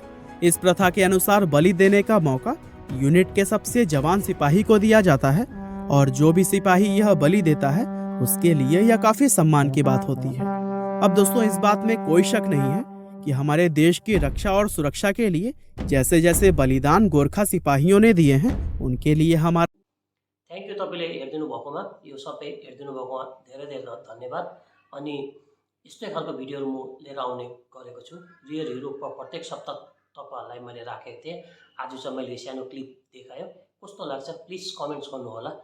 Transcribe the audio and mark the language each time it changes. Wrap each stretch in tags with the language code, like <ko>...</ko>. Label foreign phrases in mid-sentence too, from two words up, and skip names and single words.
<hi>इस प्रथा के अनुसार बलि देने का मौका यूनिट के सबसे जवान सिपाही को दिया जाता है और जो भी सिपाही यह बलि देता है उसके लिए यह काफी सम्मान की बात होती है। अब दोस्तों, इस बात में कोई शक नहीं है कि हमारे देश की रक्षा और सुरक्षा के लिए जैसे जैसे बलिदान गोरखा सिपाहियों ने दिए हैं उनके लिए हमारा</hi> <en>thank you.</en> <ne>तपाईँले हेरिदिनु भएकोमा, यो सबै हेरिदिनु भएकोमा धेरै धेरै धन्यवाद। अनि यस्तै खालको भिडियोहरू म लिएर आउने गरेको छु।</ne> <en>real hero</en> <ne>प्रत्येक सप्ताह तपाईँहरूलाई मैले राखेको थिएँ। आज चाहिँ मैले सानो क्लिप देखायो, कस्तो लाग्छ</ne> <en>please comments</en> <ne>गर्नुहोला।</ne>